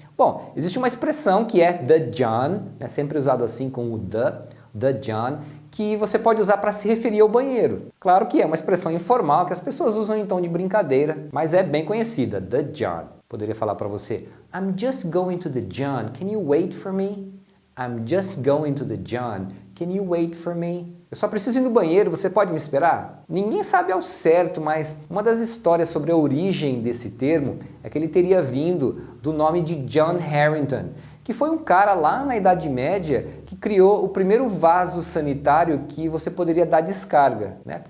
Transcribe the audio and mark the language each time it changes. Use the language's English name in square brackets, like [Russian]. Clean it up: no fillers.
[Portuguese] Bom, existe uma expressão que é the John, né, sempre usado assim com o the John, que você pode usar para se referir ao banheiro. Claro que é uma expressão informal que as pessoas usam em tom de brincadeira, mas é bem conhecida, the John. Poderia falar para você, [English] I'm just going to the John, can you wait for me? I'm just going to the John, can you wait for me? [Portuguese] Eu só preciso ir no banheiro, você pode me esperar? Ninguém sabe ao certo, mas uma das histórias sobre a origem desse termo é que ele teria vindo do nome de John Harington, que foi um cara lá na Idade Média que criou o primeiro vaso sanitário que você poderia dar descarga, né?